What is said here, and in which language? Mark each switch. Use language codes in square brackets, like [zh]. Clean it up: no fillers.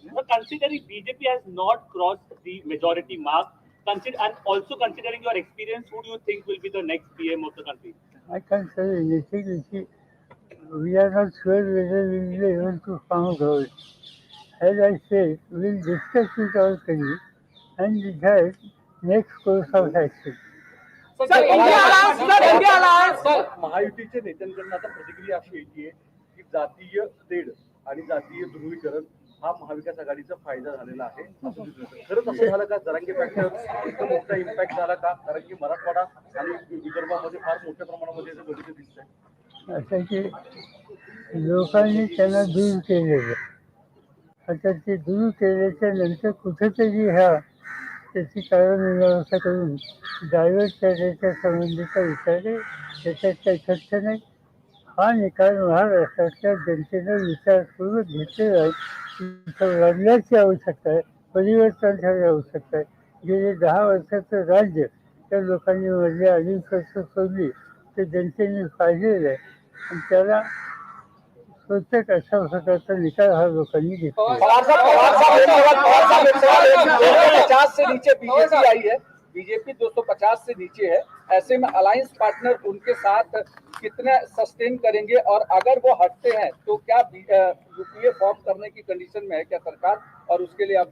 [en] Considering BJP has not crossed the majority mark, and also considering your experience, who do you think will be the next PM of the country? I can't say anything. We are not sure whether we will be able to form government. As I said, we will discuss with our colleagues and decide next course of action. [mr] महायुतीच्या नेत्यांकडून आता प्रतिक्रिया अशी येते की जातीय तेढ आणि जातीय ध्रुवीकरण हा महाविकास आघाडीचा फायदा झालेला आहे. असं दिसून येतं. खरंच असं झालं का? जरांगे फॅक्टर इतकं मोठा इम्पॅक्ट झाला का? कारण की मराठवाडा आणि विदर्भामध्ये फार मोठ्या प्रमाणामध्ये याचं गणित दिसतंय. असं की लोकांनी त्यांना दूर केलेलं. आता ते दूर केल्याच्या नंतर कुठेतरी त्याची कारणमीमांसा करून डायव्हर्ट करण्याच्या संबंधीचा विचार आहे. त्याच्यात काही तथ्य नाही. हा निकाल महाराष्ट्रातल्या जनतेनं विचारपूर्वक घेतलेला आहे. इथं बदलाची आवश्यकता आहे, परिवर्तनाची आवश्यकता आहे. गेले 10 वर्षाचं राज्य त्या लोकांनी मधली 2.5 वर्ष सोडली ते जनतेने पाहिलेलं आहे आणि त्याला प्रत्येक अशा प्रकारचा निकाल हा लोकांनी घेतला. [hi] 250 से नीचे बीजेपी आई है, बीजेपी 250 से नीचे है. ऐसे में अलायंस पार्टनर उनके साथ कितने सस्टेन करेंगे और अगर वो हटते हैं तो क्या यूपीए फॉर्म करने की कंडीशन में है क्या सरकार, और उसके लिए आप